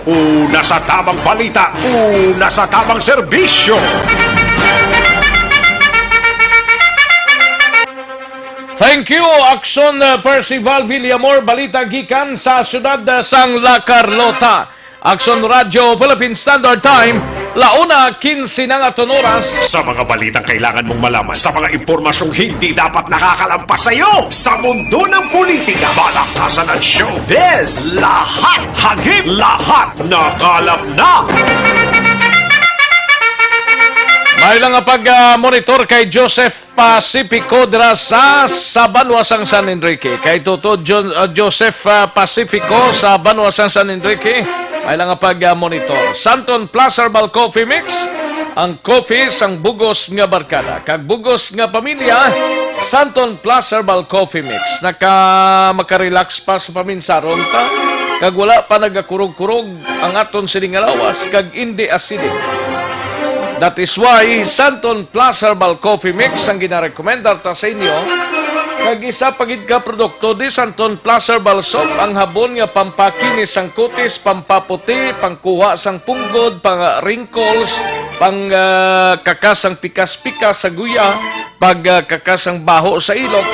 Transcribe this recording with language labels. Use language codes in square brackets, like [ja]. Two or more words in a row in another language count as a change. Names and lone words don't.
[tl] Una sa tamang balita, una sa tamang serbisyo. [en] Thank you, Aksyon Percival Villamor. [hil] Balita gikan sa syudad sang La Carlota. [tl] Aksyon Radio Philippine Standard Time, 1:15 ng oras. Sa mga balitang kailangan mong malaman, sa mga impormasyong hindi dapat nakakalampas sa iyo, sa mundo ng politika, balakasan at showbiz, lahat hagip, lahat nakalap na. [hil] May lang nga pag-monitor kay Joseph Pacifico dira sa Banwasang San Enrique. Kay Toto Joseph Pacifico sa Banwasang San Enrique. May lang nga pag-monitor. Santon Plus Herbal Coffee Mix. Ang coffee sang bugos nga barkada. Kag bugos nga pamilya, Santon Plus Herbal Coffee Mix. Makarelax pa sa paminsaron ta. Kag wala pa nagakurog-kurog ang aton sining alawas. Kag hindi acidic. [en] That is why [hil] Santon Plus Herbal Coffee Mix ang ginarekomendar ta sa inyo. Kag isa pagid ka produkto di Santon Plus Herbal Soap, ang habon nga pampakinis sang kutis, pampaputi, pangkuha sang punggod, pang wrinkles, pang kakasang pikas-pikas sa guya, pag kakasang baho sa ilok.